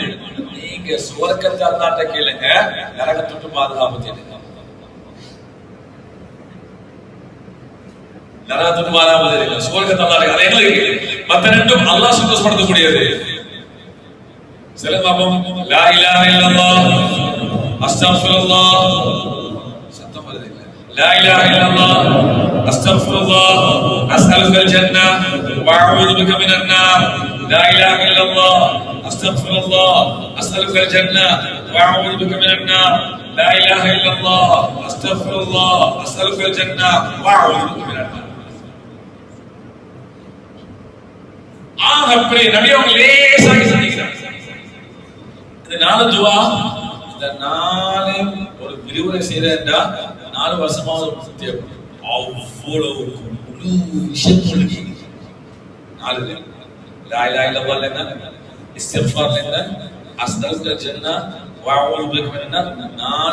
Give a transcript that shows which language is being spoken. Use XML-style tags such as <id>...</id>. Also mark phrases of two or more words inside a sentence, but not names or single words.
<ta>நீங்க சுவர்க்கத்தை அல்லாஹ்ட்ட கேளுங்க, நரகத்தை விட்டு பாதுகாப்பு தேடுங்க. நரகத்தை விட்டு பாதுகாப்பு தேடுங்க, சுவர்க்கத்தை அல்லாஹ்ட்ட. அது எங்களுக்கு மத்த 2ம் அல்லாஹ் சந்தோஷப்படுத்தக்கூடியது. சொல்லுங்க பாப்போம்.</ta> <ar>لا إله إلا الله، أستغفر الله, لا إله إلا الله، أستغفر الله، أسألك الجنة وأعوذ بك من النار. لا إله إلا الله، أستغفر الله، أسألك الجنة وأعوذ بك من النار. لا إله إلا الله، أستغفر الله، أسألك الجنة وأعوذ بك من النار.</ar> <ta>அப்படி நபி அவங்க லேசாக செஞ்சுக்கிறாங்க. இந்த 4 துவா, இந்த 4 ஒரு விரிவுரை செய்யறா 4 வருஷமாவது தேவைப்படும். அவ்வளவு முழு விஷயத்துக்கு 4</ta> <ar>لا إله إلا الله</ar> <ta>என்ன, இஸ்திக்ஃபார் என்ன,</ta> <ar>أستغفر الجنة و أعوذ بك من النار.</ar>